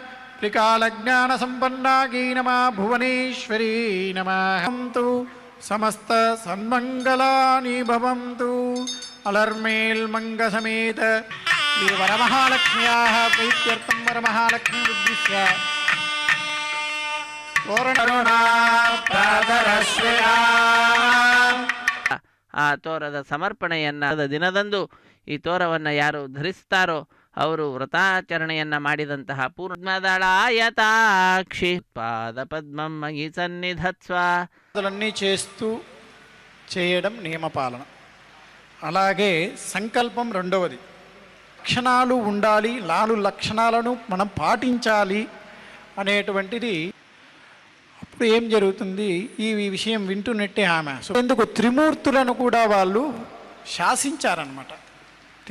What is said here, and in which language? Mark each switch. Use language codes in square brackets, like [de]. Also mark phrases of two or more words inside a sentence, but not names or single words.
[sa] త్రికాలజ్ఞానసంపన్నాగై నమః భువనేశ్వరీ నమః సమస్త సన్మంగళాని భవంతు అలర్మేల్మంగసమేత శ్రీ వరమహాలక్ష్మ్యాः ప్రీత్యర్థం వరమహాలక్ష్మీ ఉద్దిశ్య [kn] ಆ ತೋರದ ಸಮರ್ಪಣೆಯನ್ನು ದಿನದಂದು ಈ ತೋರವನ್ನು ಯಾರು ಧರಿಸ್ತಾರೋ ಅವರು ವ್ರತಾಚರಣೆಯನ್ನು ಮಾಡಿದಂತಹ [sa] ಪೂರ್ಣದಳಾಯತಾಕ್ಷಿ ಪಾದ ಪದ್ಮಂ ಮಯಿ ಸನ್ನಿಧತ್ಸ್ವ [te] అన్నీ చేస్తూ చేయడం నియమపాలన. అలాగే సంకల్పం రెండవది. లక్షణాలు ఉండాలి, 4 లక్షణాలను మనం పాటించాలి అనేటువంటిది. అప్పుడు ఏం జరుగుతుంది, ఈ విషయం వింటున్నట్టే ఆమె ఎందుకు త్రిమూర్తులను కూడా వాళ్ళు శాసించారనమాట.